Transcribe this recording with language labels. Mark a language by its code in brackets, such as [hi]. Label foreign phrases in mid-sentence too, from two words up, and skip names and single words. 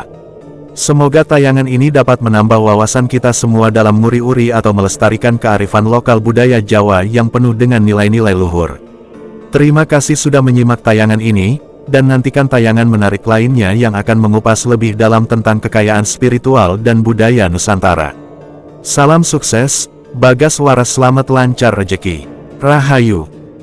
[id] Semoga tayangan ini dapat menambah wawasan kita semua dalam nguri-uri atau melestarikan kearifan lokal budaya Jawa yang penuh dengan nilai-nilai luhur. Terima kasih sudah menyimak tayangan ini, dan nantikan tayangan menarik lainnya yang akan mengupas lebih dalam tentang kekayaan spiritual dan budaya Nusantara. Salam sukses, [jv] Bagas waras, [id] selamat lancar rejeki. Rahayu.